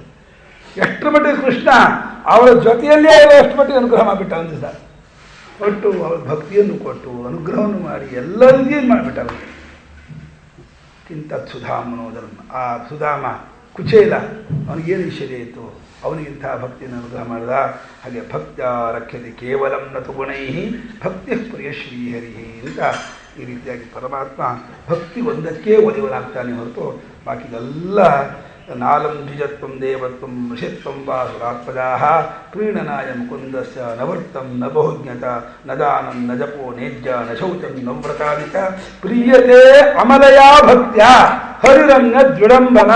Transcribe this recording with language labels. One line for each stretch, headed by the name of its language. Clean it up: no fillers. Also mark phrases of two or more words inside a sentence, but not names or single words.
Kannada: ಎಷ್ಟರ ಮಟ್ಟಿಗೆ ಕೃಷ್ಣ ಅವಳ ಜೊತೆಯಲ್ಲೇ ಎಷ್ಟು ಮಟ್ಟಿಗೆ ಅನುಗ್ರಹ ಮಾಡಿಬಿಟ್ಟ. ಒಂದು ದಿವಸ ಕೊಟ್ಟು ಅವಳ ಭಕ್ತಿಯನ್ನು ಕೊಟ್ಟು ಅನುಗ್ರಹವನ್ನು ಮಾಡಿ ಎಲ್ಲ ರೀತಿಯನ್ನು ಮಾಡಿಬಿಟ್ಟ ಅವನಿಗೆ.
Sanskrit: ಕಿಂತತ್ ಸುಧಾಮನೋದರಂ,
Kannada: ಆ ಸುಧಾಮ ಕುಚೇಲ ಅವನಿಗೇನು ಐಶ್ವರ್ಯ ಇತ್ತು, ಅವನಿಗಿಂಥ ಭಕ್ತಿಯನ್ನು ಅನುಗ್ರಹ ಮಾಡಿದ.
Sanskrit: ಹಾಗೆ ಭಕ್ತ್ಯ ರಕ್ಷತೆ ಕೇವಲಂ ನತು ಗುಣೈ ಭಕ್ತಿ ಪ್ರಿಯ ಶ್ರೀಹರಿ
Kannada: ಅಂತ ಈ ರೀತಿಯಾಗಿ ಪರಮಾತ್ಮ ಭಕ್ತಿ ಒಂದಕ್ಕೆ ಒಲಿವನಾಗ್ತಾನೆ ಹೊರತು ಬಾಕಿದೆಲ್ಲ
Sanskrit: ನಾಲಂ ದ್ವಿಜತ್ವಂ ದೇವತ್ವಂ ಋಷಿತ್ವಂ ವಾ ಸುರಾತ್ಮಜಾಃ ಪ್ರೀಣನಾಯ ಮುಕುಂದಸ್ಯ ನವರ್ತಂ ನ ಬಹುಜ್ಞತ ನ ದಾನಂ ನ ಜಪೋ ನೇಜ್ಯ ನ ಶೌಚಂ ನ ವ್ರತಾದಿ ಚ ಪ್ರೀಯತೆ ಅಮಲಯಾ ಭಕ್ತ್ಯ ಹರಿರನ್ನ ದೃಢಂಬನಂ.